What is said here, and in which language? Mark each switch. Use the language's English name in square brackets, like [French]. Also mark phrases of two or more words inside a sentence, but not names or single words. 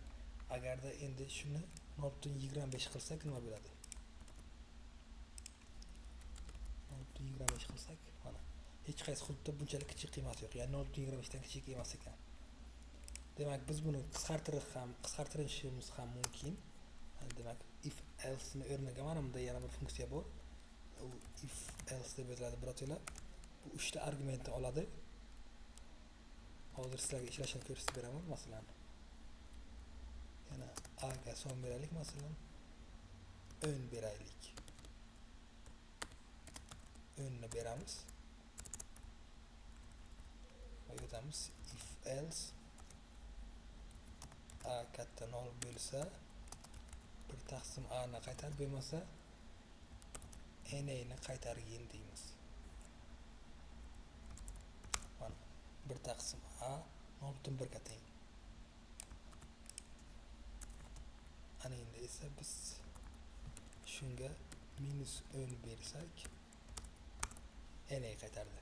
[Uzbek] Agarda endi shuni 0,25 qilsak nima bo'ladi? 0,25 qilsak mana hech qaysi hududda bunchalik kichik qiymat yo'q. Ya'ni 0,25 dan kichik emas ekan. Demak biz buni qisqartirishimiz ham mumkin. Demak [English] if else [Uzbek] ni o'rniga mana bunda yana bir funksiya bor. U [English] if else [Uzbek] deb yoziladi birotilar. Bu 3 ta argumentni oladi. Hozir sizlarga ishlashini ko'rsatib beraman. Masalan, yana a ga son beraylik, masalan 10 beraylik. 10 ni beramiz. Va yozamiz [English] if else [Uzbek] a katta 0 bo'lsa 1 taqsim a ni qaytar, bo'lmasa na ni qaytargin deymiz. Mana 1 taqsim a 0,1 ga teng. Ana endi esa biz shunga -10 bersak na qaytardi.